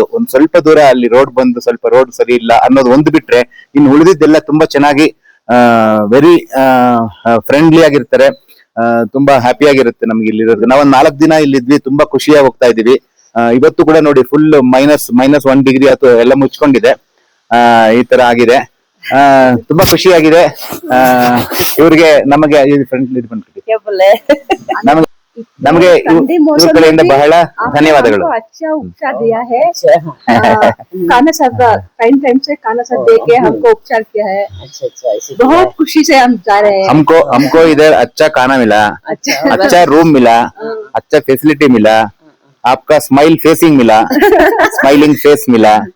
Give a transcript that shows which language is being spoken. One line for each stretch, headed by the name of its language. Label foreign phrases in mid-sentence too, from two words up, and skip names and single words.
Kannada: ಒಂದ್ ಸ್ವಲ್ಪ ದೂರ ಅಲ್ಲಿ ರೋಡ್ ಬಂದು ಸ್ವಲ್ಪ ರೋಡ್ ಸರಿ ಇಲ್ಲ ಅನ್ನೋದು ಒಂದು ಬಿಟ್ರೆ ಇನ್ನು ಉಳಿದಿದ್ದೆಲ್ಲ ತುಂಬಾ ಚೆನ್ನಾಗಿ
English: very friendly
Kannada: ಆಗಿರ್ತಾರೆ. ತುಂಬಾ ಹ್ಯಾಪಿ ಆಗಿರುತ್ತೆ ನಮ್ಗೆ ಇಲ್ಲಿರೋದು. ನಾವೊಂದ್ 4 ದಿನ ಇಲ್ಲಿದ್ವಿ, ತುಂಬಾ ಖುಷಿಯಾಗಿ ಹೋಗ್ತಾ ಇದೀವಿ. ಇವತ್ತು ಕೂಡ ನೋಡಿ ಫುಲ್ -1 ಡಿಗ್ರಿ ಅಥವಾ ಎಲ್ಲ ಮುಚ್ಕೊಂಡಿದೆ. ಈ ತರ ಆಗಿದೆ. ತುಂಬಾ ಖುಷಿಯಾಗಿದೆ. ಇವ್ರಿಗೆ ನಮಗೆ ಫ್ರೆಂಡ್ಲಿ
Hindi: क्या बोले।
Kannada: ನಮಗೆ ನಮಗೆ ಇವ್ರ ಕಡೆಯಿಂದ ಬಹಳ ಧನ್ಯವಾದಗಳು.
Hindi: अच्छा उपचार दिया है। अच्छा खाना सब टाइम से खाना सब दे के हमको उपचार किया है। अच्छा ऐसे बहुत खुशी से हम जा रहे हैं। हमको इधर अच्छा खाना मिला, अच्छा रूम मिला, अच्छा फैसिलिटी मिला, आपका
English: smile facing
Hindi: मिला,
English: smiling face
Hindi: मिला।